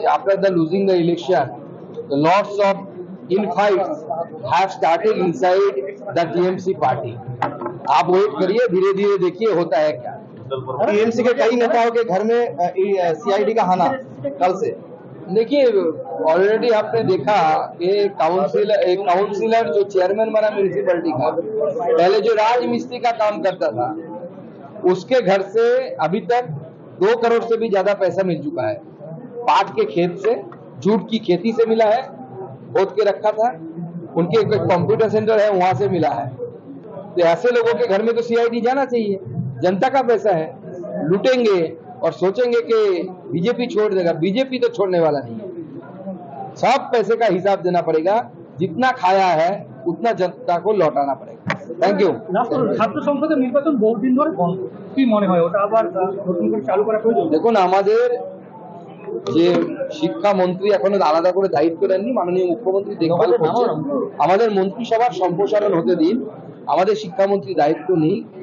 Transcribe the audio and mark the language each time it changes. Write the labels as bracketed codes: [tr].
[en] After the losing the election, the lots of infights have started inside the TMC party. [hi] आप wait करिए, धीरे धीरे देखिए होता है क्या। टीएमसी के कई नेताओं के घर में सीआईडी का हाना कल से। देखिए ऑलरेडी आपने देखा कि काउंसिलर जो चेयरमैन बना म्यूनिसिपैलिटी का, पहले जो राज मिस्त्री का काम करता था, उसके घर से अभी तक 2 करोड़ से भी ज्यादा पैसा मिल चुका है। पाट के खेत से, जूट की खेती से मिला है, खोद के रखा था, उनके एक कंप्यूटर सेंटर है वहां से मिला है। तो ऐसे लोगों के घर में तो सीआईडी जाना चाहिए। जनता का पैसा है, लूटेंगे और सोचेंगे कि बीजेपी छोड़ देगा। बीजेपी तो छोड़ने वाला नहीं है। सब पैसे का हिसाब देना पड़ेगा, जितना खाया है उतना जनता को लौटाना पड़ेगा। Thank you. [bn] ছাত্র সংসদের নির্বাচন বহুদিন ধরে বন্ধ, কি মনে হয় ওটা আবার নতুন করে চালু করা প্রয়োজন? দেখুন, আমাদের যে শিক্ষামন্ত্রী এখনো আলাদা করে দায়িত্ব নেননি, মাননীয় মুখ্যমন্ত্রী দেখভাল করছেন। আমাদের মন্ত্রিসভার সম্প্রসারণ হতে দিন, আমাদের শিক্ষামন্ত্রী দায়িত্ব নেই।